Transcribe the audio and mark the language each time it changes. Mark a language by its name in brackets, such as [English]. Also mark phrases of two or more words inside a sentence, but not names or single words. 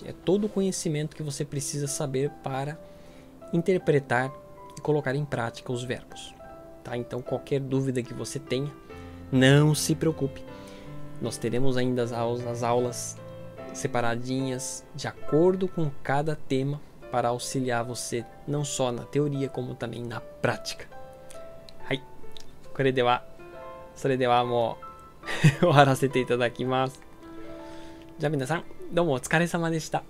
[Portuguese] É todo o conhecimento que você precisa saber para interpretar e colocar em prática os verbos. Tá? Então, qualquer dúvida que você tenha, não se preocupe. Nós teremos ainda as aulas separadinhas de acordo com cada tema para auxiliar você não só na teoria como também na prática. [Japanese] Hai, これではそれではもう終わらせていただきます。じゃあ皆さんどうもお疲れ様でした